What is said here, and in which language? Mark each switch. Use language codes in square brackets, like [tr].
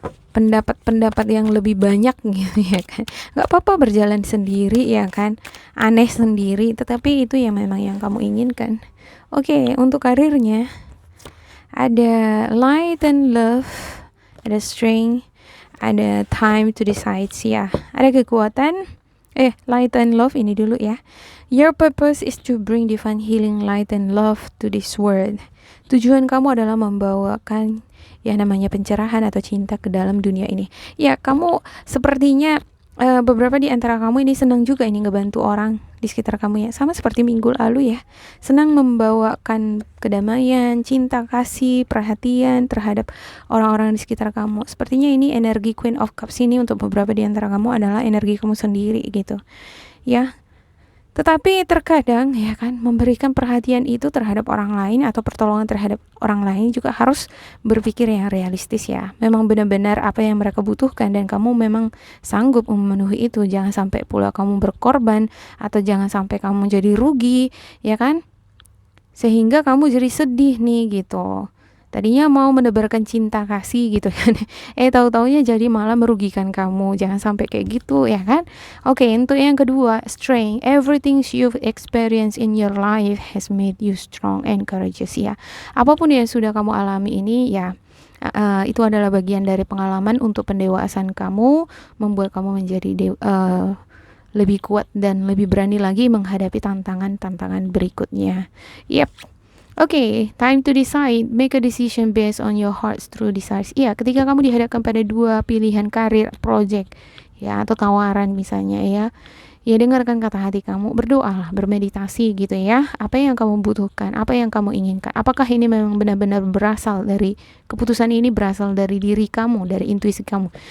[id] Pendapat-pendapat yang lebih banyak gitu ya kan. Gak apa-apa berjalan sendiri ya kan, aneh sendiri, tetapi itu yang memang yang kamu inginkan. Oke, untuk karirnya ada light and love, ada strength, ada time to decide ya. Ada kekuatan, light and love ini dulu ya. [en] Your purpose is to bring divine healing, light and love to this world. [id] Tujuan kamu adalah membawakan yang namanya pencerahan atau cinta ke dalam dunia ini. Ya, kamu sepertinya beberapa di antara kamu ini senang juga ini ngebantu orang di sekitar kamu ya, sama seperti minggu lalu ya, senang membawakan kedamaian, cinta, kasih, perhatian terhadap orang-orang di sekitar kamu. Sepertinya ini energi Queen of Cups ini untuk beberapa di antara kamu adalah energi kamu sendiri gitu ya. Tetapi terkadang ya kan, memberikan perhatian itu terhadap orang lain atau pertolongan terhadap orang lain juga harus berpikir yang realistis ya. Memang benar-benar apa yang mereka butuhkan dan kamu memang sanggup memenuhi itu. Jangan sampai pula kamu berkorban atau jangan sampai kamu jadi rugi ya kan. Sehingga kamu jadi sedih nih gitu. Tadinya mau menebarkan cinta kasih gitu kan. Tahu-taunya jadi malah merugikan kamu. Jangan sampai kayak gitu ya kan. Oke, untuk yang kedua, strength. [en] Everything you've experienced in your life has made you strong and courageous ya. [id] Apapun yang sudah kamu alami ini ya, itu adalah bagian dari pengalaman untuk pendewasaan kamu, membuat kamu menjadi lebih kuat dan lebih berani lagi menghadapi tantangan-tantangan berikutnya. [en] Yep. Okay, time to decide. Make a decision based on your heart's true desires. [id] Iya, ketika kamu dihadapkan pada dua pilihan karir, project, ya atau tawaran misalnya ya, dengarkan kata hati kamu, berdoalah, bermeditasi gitu ya. Apa yang kamu butuhkan, apa yang kamu inginkan. Apakah ini memang benar-benar berasal dari keputusan ini berasal dari diri kamu, dari intuisi kamu.